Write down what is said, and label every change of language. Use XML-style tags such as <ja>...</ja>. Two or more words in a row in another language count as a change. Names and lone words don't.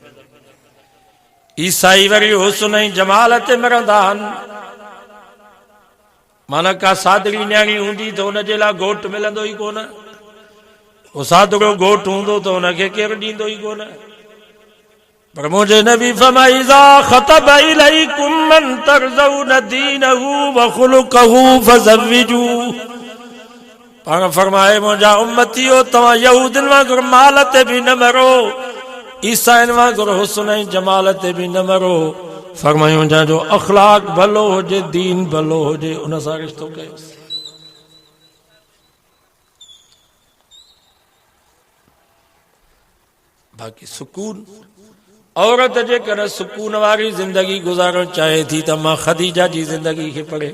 <sd>ईसाई वरी हुस्न ऐं जमाल ते मरंदा आहिनि, माना का सादड़ी न्याणी हूंदी त हुनजे लाइ घोट मिलंदो ई कोन, वो सादड़ो घोट हूंदो त हुनखे केरु ॾींदो ई कोन। पर मुंहिंजे नबी फरमाई</sd> <ar>إذا خطب إليكم من ترضون دينه وخلقه فزوجو.</ar> <sd>पाण फरमाए मुंहिंजा उम्मतियो तव्हां यहूदियुनि वांगुरु माल ते भी न मरो, ईसाइन वांगुरु हुस्न ऐं जमाल ते भी न मरो। फरमायूं जंहिंजो अखलाक भलो हुजे, दीन भलो हुजे, उन सां रिश्तो कयोसि। बाक़ी सुकून, औरत जेकर सुकून वारी जिंदगी गुजारण चाहे थी त अम्मा ख़दीजा जी जिंदगी खे पढ़े।</sd>